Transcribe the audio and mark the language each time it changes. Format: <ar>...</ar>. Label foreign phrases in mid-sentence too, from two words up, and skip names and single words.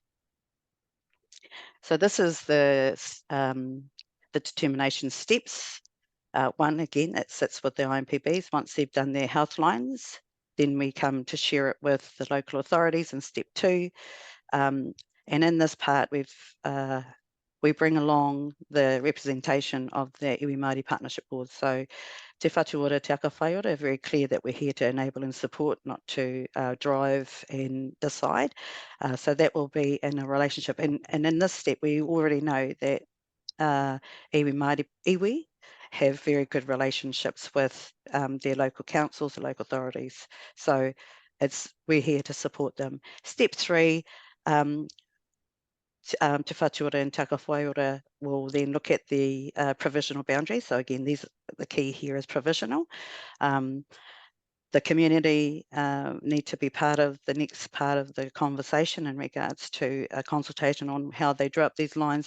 <en>So this is the determination steps. One, again, it sits with the IMPBs. Once they've done their health lines, then we come to share it with the local authorities in step 2. And in this part, we bring along the representation of the iwi Māori Partnership Board. So Te Whatu Ora, Te Aka Whai Ora are very clear that we're here to enable and support, not to drive and decide. So that will be in a relationship. And in this step, we already know that</en> <mi>iwi Māori iwi</mi> <en>have very good relationships with their local councils, the local authorities. So we're here to support them. Step 3, Te Whatuora and Taka Whaiora will then look at the provisional boundaries. So again, the key here is provisional. The community need to be part of the next part of the conversation in regards to a consultation on how they draw up these lines.</en>